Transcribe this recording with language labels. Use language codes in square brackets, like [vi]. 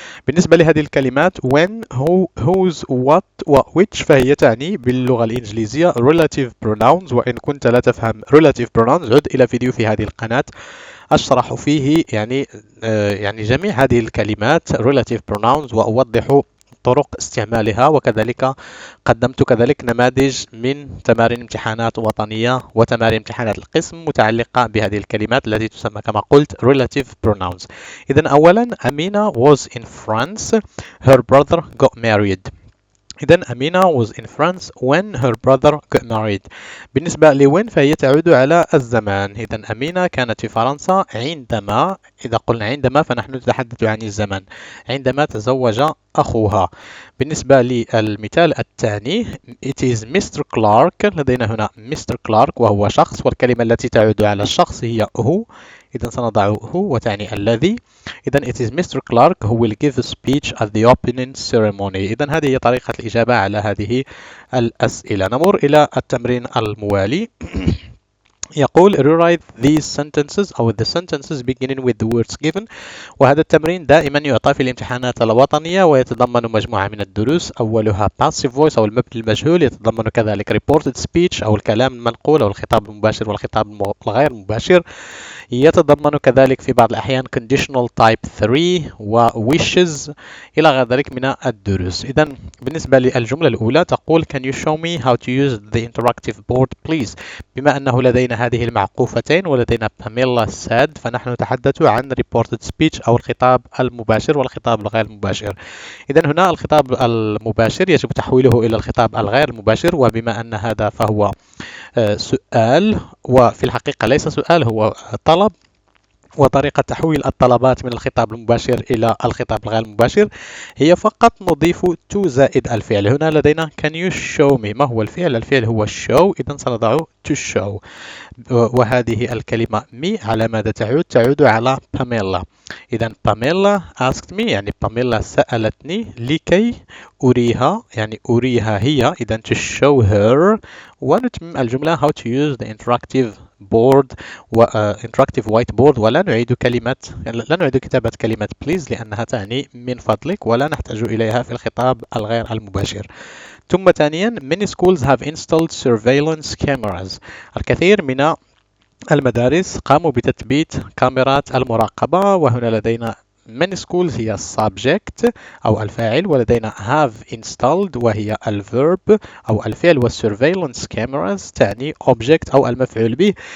[ar] بالنسبة لهذه الكلمات when, who, whose, what و which فهي تعني باللغة الإنجليزية relative pronouns، وإن كنت لا تفهم relative pronouns عد إلى فيديو في هذه القناة أشرح فيه يعني جميع هذه الكلمات relative pronouns وأوضح طرق استعمالها، وكذلك قدمت كذلك نماذج من تمارين امتحانات وطنية وتمارين امتحانات القسم متعلقة بهذه الكلمات التي تسمى كما قلت relative pronouns. إذن أولا [en] أمينة was in France her brother got married. [ar] إذن [en] أمينة was in France when her brother got married. [ar] بالنسبة لوين فهي تعود على الزمان. إذن أمينة كانت في فرنسا عندما، إذا قلنا عندما فنحن نتحدث عن الزمن، عندما تزوج أخوها. بالنسبة للمثال الثاني it is Mr. Clark، لدينا هنا Mr. Clark وهو شخص، والكلمة التي تعود على الشخص هي هو، إذا سنضع هو وتعني الذي. إذا [en] it is Mr. Clark who will give a speech at the opening ceremony. [ar] إذا هذه هي طريقة الإجابة على هذه الأسئلة. نمر إلى التمرين الموالي. يقول [en] rewrite these sentences [ar] أو [en] the sentences beginning with the words given. [ar] وهذا التمرين دائما يعطى في الامتحانات الوطنية ويتضمن مجموعة من الدروس. أولها passive voice أو المبني المجهول، يتضمن كذلك reported speech أو الكلام المنقول أو الخطاب المباشر والخطاب الغير مباشر. يتضمن كذلك في بعض الأحيان conditional type 3 و wishes إلى غير ذلك من الدروس. إذا بالنسبة للجملة الأولى تقول [en] can you show me how to use the interactive board please. [ar] بما أنه لدينا هذه المعقوفتين ولدينا Pamela said، فنحن نتحدث عن reported speech أو الخطاب المباشر والخطاب الغير مباشر. إذا هنا الخطاب المباشر يجب تحويله إلى الخطاب الغير المباشر، وبما أن هذا فهو سؤال، وفي الحقيقة ليس سؤال هو طلب، وطريقة تحويل الطلبات من الخطاب المباشر إلى الخطاب الغير المباشر هي فقط نضيف to زائد الفعل. هنا لدينا [en] can you show me. [ar] ما هو الفعل؟ الفعل هو show، إذا سنضع to show. وهذه الكلمة me على ماذا تعود؟ تعود على Pamela. إذا Pamela asked me، يعني Pamela سألتني لكي أريها، يعني أريها هي، إذا [en] to show her. [ar] ونتمم الجملة [en] how to use the interactive board [ar] و interactive whiteboard. ولا نعيد لا نعيد كتابة كلمة please لأنها تعني من فضلك، ولا نحتاج إليها في الخطاب الغير المباشر. ثم ثانيا [en] many schools have installed surveillance cameras. [ar] الكثير من المدارس قاموا بتثبيت كاميرات المراقبة. وهنا لدينا many schools هي subject أو الفاعل، ولدينا have installed وهي الverb أو الفعل، والsurveillance cameras تعني object أو المفعول به.